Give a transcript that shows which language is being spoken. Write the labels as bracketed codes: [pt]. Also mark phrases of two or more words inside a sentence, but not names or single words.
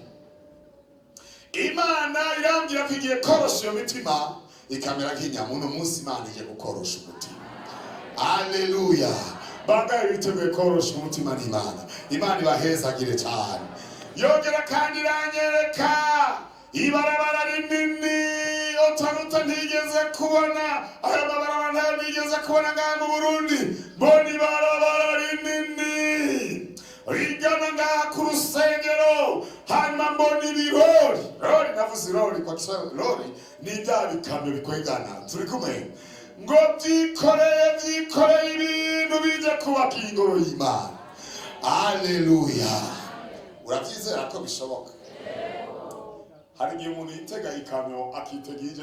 [rn] Imana irambwira ko igiye korosha iyo mitima ikamera nk'inyama uno munsi Imana igiye gukorosha umutima haleluya bangaye biteguye korosha umutima n'Imana ibahezagire cyane yongera kandi iranyereka ibarabara rinini otaruta ntigeze kubona aya mabarabara ntayo nigeze kubona ngaha mu Burundi mbona ibarabara rinini rigana ngaha ku rusengero hanyuma mbona ibirori navuze irori [sw] kwa Kiswahili [rn] lori ni bya bikamyo bikwegana turi kumwe ngo byikoreye ibintu bije kubaka ingoro y'Imana haleluya urabyizera ko bishoboka hari igihe umuntu yitega ikamyo akitega ije